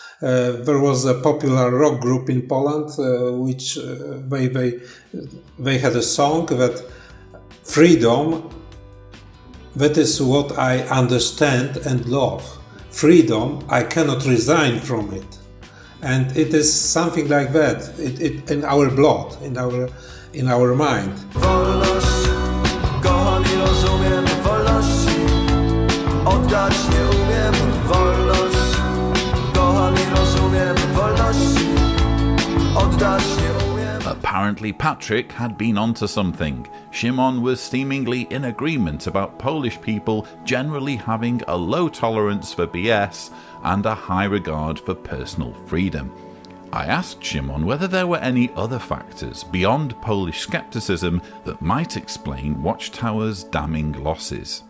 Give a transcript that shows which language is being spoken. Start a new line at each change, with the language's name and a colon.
English: There was a popular rock group in Poland, which they had a song that freedom, that is what I understand and love. Freedom, I cannot resign from it. And it is something like that, it in our blood, in our mind.
Polish: Wolność, kochani, rozumiem, wolności oddać nie umiem. Wolność, kochani, rozumiem, wolności oddać nie umiem.
English: Apparently Patrick had been onto something. Szymon was seemingly in agreement about Polish people generally having a low tolerance for BS and a high regard for personal freedom. I asked Szymon whether there were any other factors beyond Polish skepticism that might explain Watchtower's damning losses.